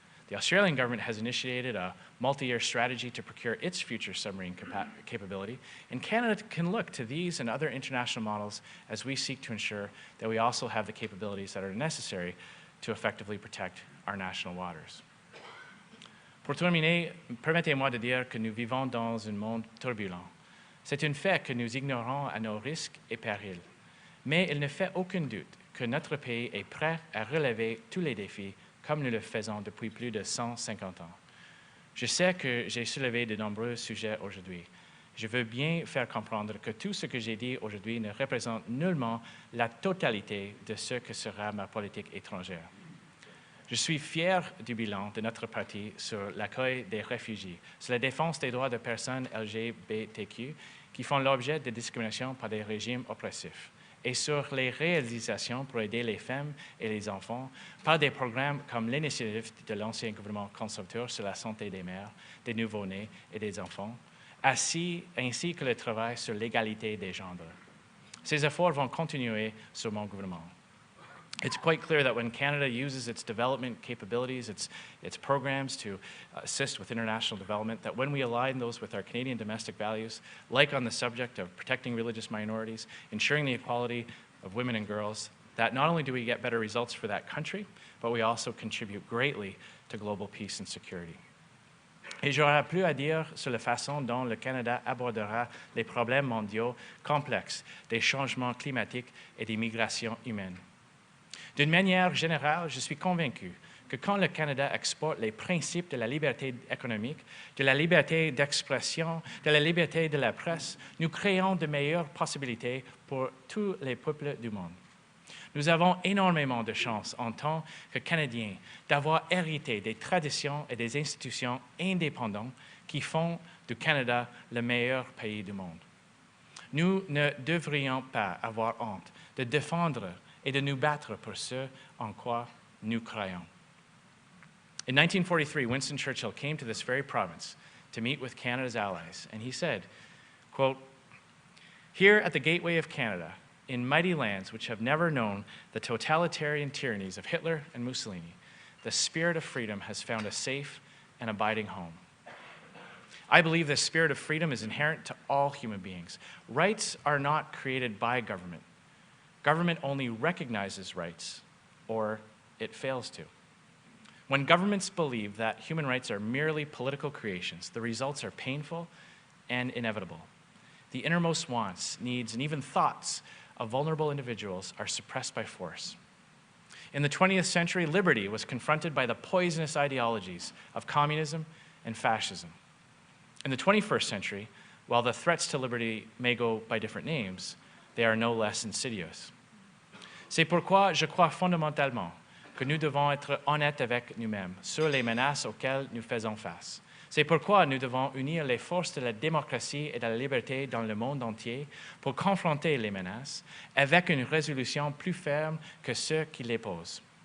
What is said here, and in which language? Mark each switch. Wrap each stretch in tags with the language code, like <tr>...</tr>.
<en>The Australian government has initiated a multi-year strategy to procure its future submarine capability, and Canada can look to these and other international models as we seek to ensure that we also have the capabilities that are necessary to effectively protect our national waters.</en> <fr>Pour terminer, permettez-moi de dire que nous vivons dans un monde turbulent. C'est un fait que nous ignorons à nos risques et périls, mais il ne fait aucun doute que notre pays est prêt à relever tous les défis comme nous le faisons depuis plus de 150 ans. Je sais que j'ai soulevé de nombreux sujets aujourd'hui. Je veux bien faire comprendre que tout ce que j'ai dit aujourd'hui ne représente nullement la totalité de ce que sera ma politique étrangère. Je suis fier du bilan de notre parti sur l'accueil des réfugiés, sur la défense des droits de personnes LGBTQ qui font l'objet de discrimination par des régimes oppressifs, et sur les réalisations pour aider les femmes et les enfants par des programmes comme l'initiative de l'ancien gouvernement conservateur sur la santé des mères, des nouveau-nés et des enfants, ainsi que le travail sur l'égalité des genres. Ces efforts vont continuer sur mon gouvernement.</fr> <en>It's quite clear that when Canada uses its development capabilities, its programs to assist with international development, that when we align those with our Canadian domestic values, like on the subject of protecting religious minorities, ensuring the equality of women and girls, that not only do we get better results for that country, but we also contribute greatly to global peace and security.</en> <fr>Et j'aurai plus à dire sur la façon dont le Canada abordera les problèmes mondiaux complexes des changements climatiques et des migrations humaines. D'une manière générale, je suis convaincu que quand le Canada exporte les principes de la liberté économique, de la liberté d'expression, de la liberté de la presse, nous créons de meilleures possibilités pour tous les peuples du monde. Nous avons énormément de chance en tant que Canadiens d'avoir hérité des traditions et des institutions indépendantes qui font du Canada le meilleur pays du monde. Nous ne devrions pas avoir honte de défendre et de nous battre pour ce en quoi nous croyons.</fr> <en>In 1943, Winston Churchill came to this very province to meet with Canada's allies, and he said, quote, "Here at the gateway of Canada, in mighty lands which have never known the totalitarian tyrannies of Hitler and Mussolini, the spirit of freedom has found a safe and abiding home." I believe this spirit of freedom is inherent to all human beings. Rights are not created by government. Government only recognizes rights, or it fails to. When governments believe that human rights are merely political creations, the results are painful and inevitable. The innermost wants, needs, and even thoughts of vulnerable individuals are suppressed by force. In the 20th century, liberty was confronted by the poisonous ideologies of communism and fascism. In the 21st century, while the threats to liberty may go by different names, they are no less insidious.</en> <fr>C'est pourquoi je crois fondamentalement que nous devons être honnêtes avec nous-mêmes sur les menaces auxquelles nous faisons face. C'est pourquoi nous devons unir les forces de la démocratie et de la liberté dans le monde entier pour confronter les menaces avec une résolution plus ferme que ceux qui les posent.</fr>